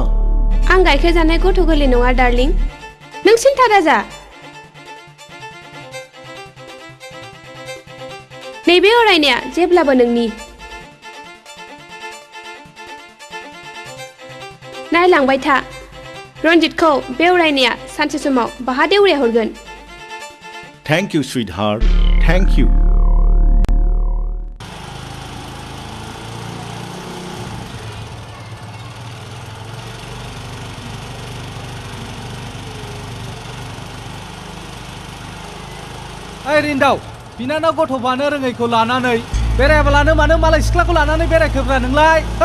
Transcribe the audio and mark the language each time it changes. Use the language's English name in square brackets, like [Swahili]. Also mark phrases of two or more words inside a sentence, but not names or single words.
[Bodo] आं गाइखेर जानाय गथ' गोरलै नङा डार्लिं नों सिन्था दाजा नैबे अरायनाया जेब्लाबो नोंनि नायलांबाय था रनजितखौ बे अरायनाया सानसे समाव बाहा देउरिया हरगोन [English] thank you sweet heart thank you [Bodo] ओइ रिन्दाव बिनानाव गथ'बानो रोङैखौ लानानै बेरायाबालानो मानो मालाय सिख्लाखौ लानानै बेरायखोब्रा नोंलाय